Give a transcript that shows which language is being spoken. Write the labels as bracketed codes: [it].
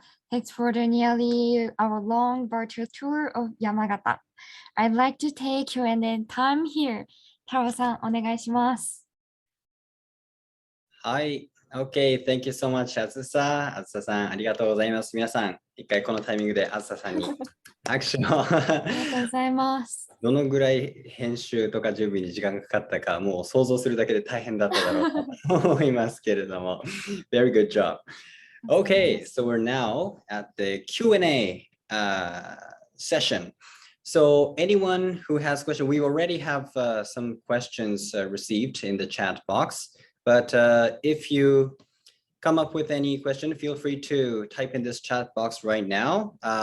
[en] Thanks for the nearly hour-long virtual tour of Yamagata. I'd like to take Q&A time here. [ja] 太郎さん、お願いします。 [en] はい。Okay, thank you so much, Azusa. [ja] Azusa さん、ありがとうございます。皆さん、一回このタイミングでAzusaさんに握手を。ありがとうございます。どのぐらい編集とか準備に時間がかかったか、もう想像するだけで大変だっただろうと思いますけれども。 [en] Very good job. Okay, so we're now at the Q&A session. So anyone who has questions, we already have some questions received in the chat box. But if you come up with any question, feel free to type in this chat box right now.